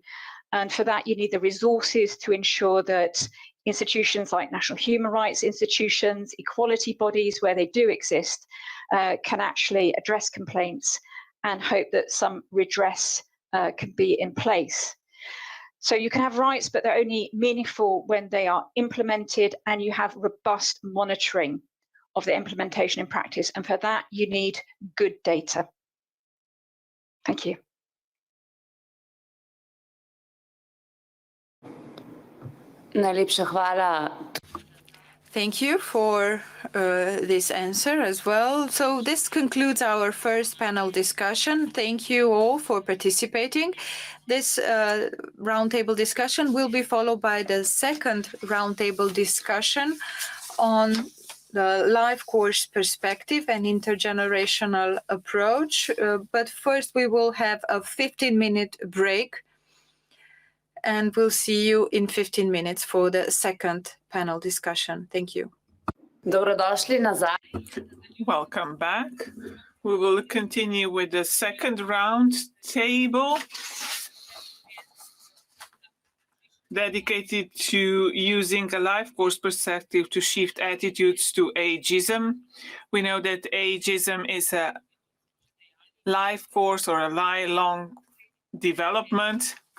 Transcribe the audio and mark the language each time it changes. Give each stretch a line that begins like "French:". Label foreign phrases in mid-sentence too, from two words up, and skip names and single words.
English: And for that, you need the resources to ensure that institutions like national human rights institutions, equality bodies, where they do exist, can actually address complaints and hope that some redress can be in place. So you can have rights, but they're only meaningful when they are implemented and you have robust monitoring of the implementation in practice. And for that, you need good data. Thank you.
Slovenian: Najlepša hvala.
English: Thank you for this answer as well. So this concludes our first panel discussion. Thank you all for participating. This roundtable discussion will be followed by the second roundtable discussion on the life course perspective and intergenerational approach. But first we will have a 15-minute break, and we'll see you in 15 minutes for the second panel discussion. Thank you.
Slovenian: Dobrodošli nazaj.
English: Welcome back. We will continue with the second round table dedicated to using a life course perspective to shift attitudes to ageism. We know that ageism is a life course or a lifelong development.